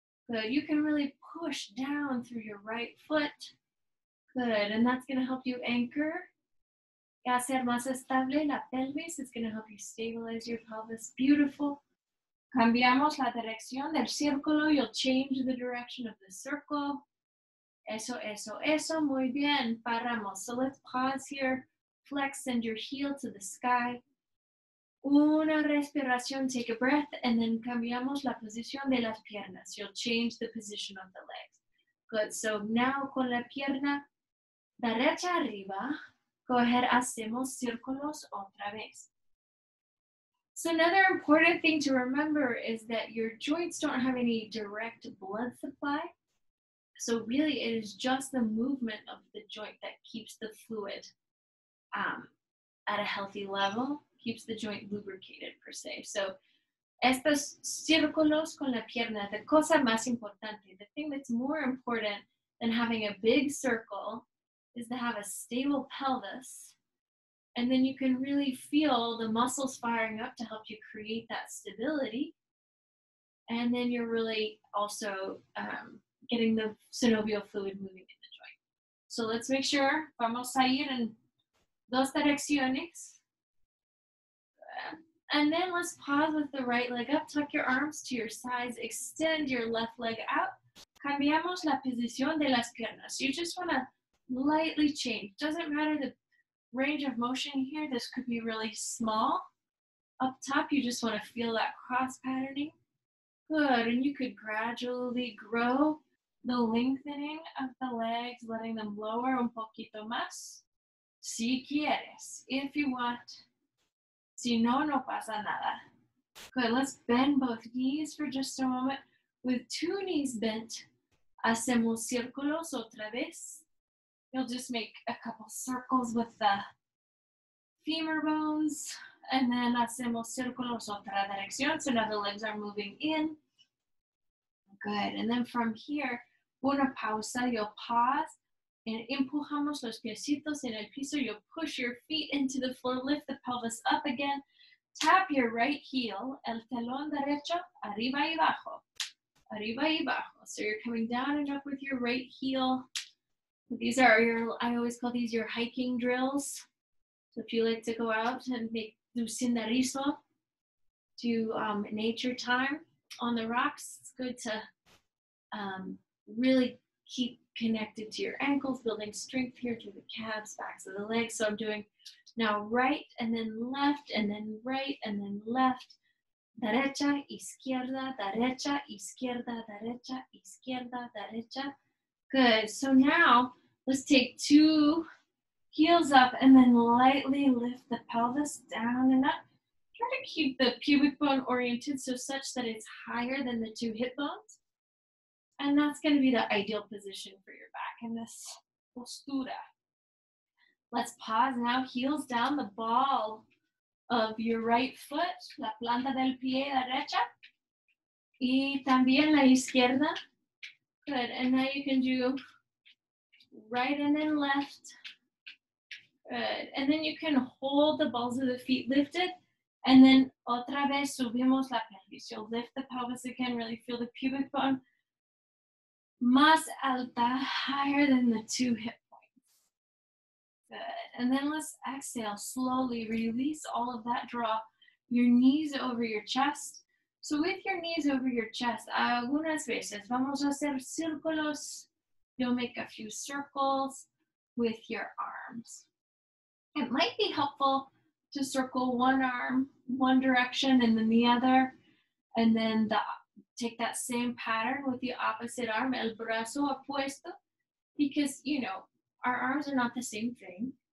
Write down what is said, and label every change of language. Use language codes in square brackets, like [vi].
[en] Good, you can really push down through your right foot. Good, and that's going to help you anchor [es] y hacer más estable la pelvis. [en] It's going to help you stabilize your pelvis. Beautiful. [es] Cambiamos la dirección del círculo. [en] You'll change the direction of the circle. [es] Eso, eso, eso. Muy bien. Paramos. [en] So let's pause here. Flex, send your heel to the sky. [es] Una respiración, [en] take a breath, and then [es] cambiamos la posición de las piernas. [en] You'll change the position of the legs. Good. So now [es] con la pierna derecha arriba, [en] go ahead, [es] hacemos círculos otra vez. [en] So another important thing to remember is that your joints don't have any direct blood supply. So really it is just the movement of the joint that keeps the fluid at a healthy level, keeps the joint lubricated per se. So [es] estos círculos con la pierna, [en] the [es] cosa más importante, [en] the thing that's more important than having a big circle is to have a stable pelvis. And then you can really feel the muscles firing up to help you create that stability. And then you're really also getting the synovial fluid moving in the joint. So let's make sure, [es] vamos a ir en dos direcciones. [en] And then let's pause with the right leg up, tuck your arms to your sides, extend your left leg out. [es] Cambiamos la posición de las piernas. [en] You just want to lightly change. Doesn't matter the range of motion here. This could be really small. Up top, you just want to feel that cross patterning. Good, and you could gradually grow the lengthening of the legs, letting them lower [es] un poquito más. Si quieres, [en] if you want. [es] Si no, no pasa nada. [en] Good, let's bend both knees for just a moment. With two knees bent, [es] hacemos círculos otra vez. [en] You'll just make a couple circles with the femur bones, and then [es] hacemos círculos otra dirección, [en] so now the legs are moving in. Good, and then from here, [es] una pausa, [en] you'll pause, and [es] empujamos los piecitos en el piso. [en] You'll push your feet into the floor, lift the pelvis up again, tap your right heel, [es] el talón derecho, arriba y abajo, [en] arriba y abajo. So you're coming down and up with your right heel. These are your, I always call these your hiking drills. So if you like to go out and do senderizo, do nature time on the rocks, it's good to really keep connected to your ankles, building strength here through the calves, backs of the legs. So I'm doing now right and then left and then right and then left. [es] Derecha, izquierda, derecha, izquierda, derecha, izquierda, derecha. [en] Good, so now let's take two heels up and then lightly lift the pelvis down and up. Try to keep the pubic bone oriented so such that it's higher than the two hip bones. And that's going to be the ideal position for your back in this postura. Let's pause now, heels down, the ball of your right foot, [es] la planta del pie derecha, y también la izquierda. [en] Good, and now you can do right and then left. Good, and then you can hold the balls of the feet lifted, and then [es] otra vez subimos la pelvis. [en] You'll lift the pelvis again, really feel the pubic bone [es] más alta, [en] higher than the two hip points. Good, and then let's exhale, slowly release all of that draw. your knees over your chest. So with your knees over your chest, [es] algunas veces vamos a hacer círculos. [en] You'll make a few circles with your arms. It might be helpful to circle one arm one direction and then the other, and then take that same pattern with the opposite arm, [es] el brazo opuesto, [en] because, you know, our arms are not the same thing.